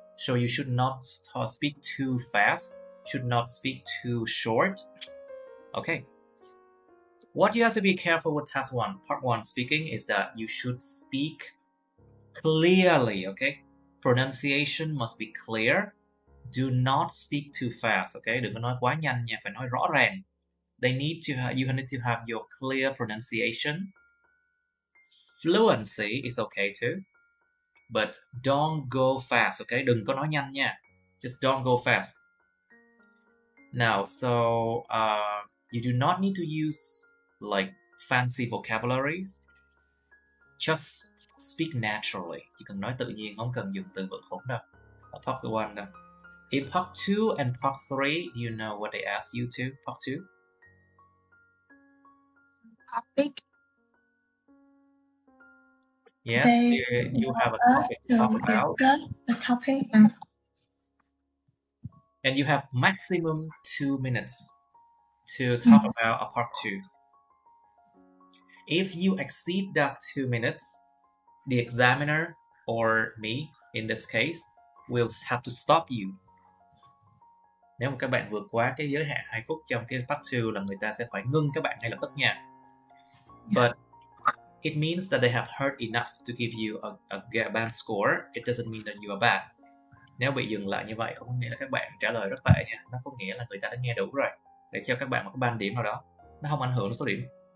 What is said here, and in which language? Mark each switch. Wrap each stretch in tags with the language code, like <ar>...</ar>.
<en>So you should not speak too fast, should not speak too short. Okay. What you have to be careful with task 1, part 1 speaking, is that you should speak clearly, okay? Pronunciation must be clear. Do not speak too fast, okay?</en> <vi>Đừng có nói quá nhanh nha, phải nói rõ ràng.</vi> <en>You need to have your clear pronunciation. Fluency is okay too, but don't go fast, okay?</en> <vi>Đừng có nói nhanh nha.</vi> <en>Just don't go fast. Now, so you do not need to use like fancy vocabularies. Just speak naturally.</en> <vi>Chỉ cần nói tự nhiên, không cần dùng từ vựng khủng đâu. Ở part 1 đâu.</vi> <en>In part 2 and part 3, do you know what they ask you to? Part 2? Topic. Yes, you have a topic to talk about. The topic. And you have maximum 2 minutes to talk about a part 2. If you exceed that 2 minutes, the examiner, or me in this case, will have to stop you.</en> <vi>Nếu mà các bạn vượt quá cái giới hạn 2 phút trong cái part 2 là người ta sẽ phải ngưng các bạn ngay lập tức nha.</vi> <en>But it means that they have heard enough to give you a bad score. It doesn't mean that you are bad.</en> <vi>Nếu bị dừng lại như vậy không có nghĩa là các bạn trả lời rất tệ nha. Nó có nghĩa là người ta đã nghe đủ rồi. Để cho các bạn một cái ban điểm nào đó. Nó không ảnh hưởng đến số điểm.</vi>